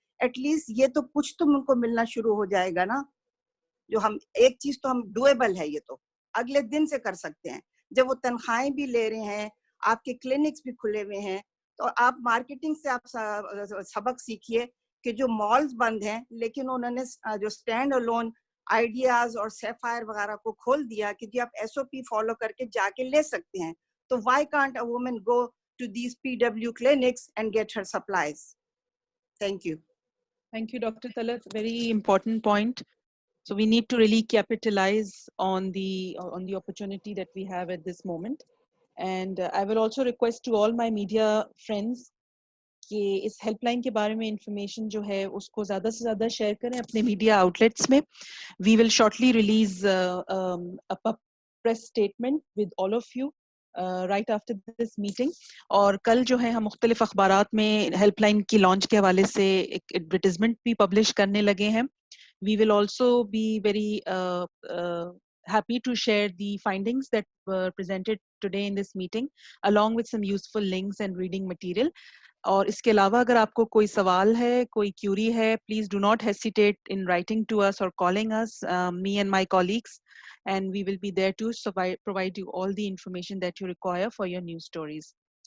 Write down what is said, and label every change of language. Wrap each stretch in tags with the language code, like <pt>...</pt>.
<ur>At least یہ تو کچھ تو ان کو ملنا شروع ہو جائے گا نا. جو ہم ایک چیز تو ہم ڈویبل ہے, یہ تو اگلے دن سے کر سکتے ہیں جب وہ تنخواہیں بھی لے رہے ہیں, آپ کے کلینکس بھی کھلے ہوئے ہیں. تو آپ مارکیٹنگ سے آپ سبق سیکھیے کہ جو مالز بند ہیں لیکن انہوں نے جو اسٹینڈ الون آئیڈیاز اور سیفائر وغیرہ کو کھول دیا کہ جی آپ SOP فالو کر کے جا کے لے سکتے ہیں.</ur> <en>تو why can't a woman go to these PW clinics and get her supplies. Thank you. Thank you, Dr. Talat. Very important point. So we need to really capitalize on the opportunity that we have at this moment. And I will also request to all my media friends</en> <ur>کہ اس help line کے بارے میں information جو ہے اس کو زیادہ سے زیادہ شیئر کریں اپنے میڈیا آؤٹلیٹس میں.</ur> <en>We will shortly release press statement with all of you right after this meeting.</en> <ur>اور کل جو ہے ہم مختلف اخبارات میں ہیلپ لائن کی لانچ کے حوالے سے ایک ایڈورٹیزمنٹ بھی پبلش کرنے لگے ہیں.</ur> <en>We will also be very happy to share the findings that were presented today in this meeting along with some useful links and reading material.</en> <ur>اور اس کے علاوہ اگر آپ کو کوئی سوال ہے, کوئی کیوری ہے,</ur> <en>please do not hesitate in writing to us or calling us, me and my colleagues, and we will be there to provide you all the information that you require for your news stories.</en>